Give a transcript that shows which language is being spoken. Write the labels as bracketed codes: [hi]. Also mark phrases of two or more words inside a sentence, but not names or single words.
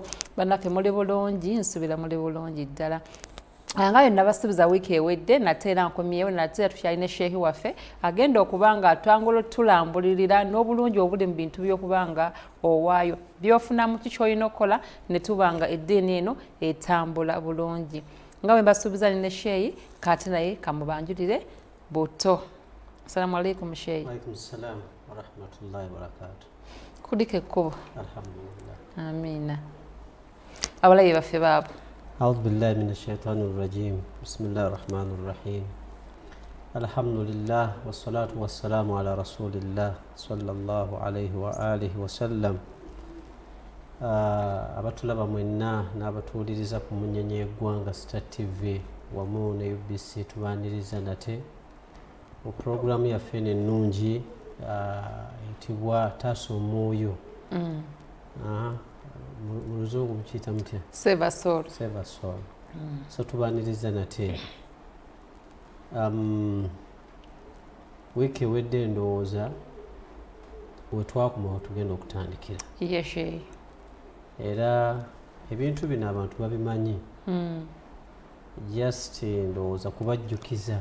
[lg] Bannaffe muli bulungi nsuubira muli bulungi ddala nga byonna basuubiza wiiki ewedde nate era nkomyewo nate era tukyalina sheehi waffe agenda okuba nga atwangula tulambulirira n'obulungi obuli mu bintu by'okuba nga owaayo by'ofunamu ki ky'olina okukola ne tuba nga eddiini eno etambula bulungi nga bwe mbasuubiza ne sheehi kate naye kamubanjulire buto. [ar] السلام عليكم شيخ. وعليكم السلام ورحمة الله وبركاته. [lg] Kudika ekkubo. Alhamdulillah. Amiina. Abalayi baffe baabo. [ar] أعوذ بالله من الشيطان الرجيم. بسم الله الرحمن الرحيم. الحمد لله والصلاة والسلام على رسول الله صلى الله عليه وعلى آله وسلم. [lg] Abatulaba mwenna n'abatuuliriza ku munyenye y'eggwanga Star TV wamu ne UBC tubaaniriza nate mu programu yaffe ennungi etibwa taasa omwoyo. Mu luzungu mukiyita mutya? [en] Save a Soul. Save a Soul. [lg] So tubaaniriza nate wiiki ewedde ndowooza we twakoma we tugenda okutandikira. Yeshe. Era ebintu bino abantu babimanyi. Just ndowooza kubajjukiza.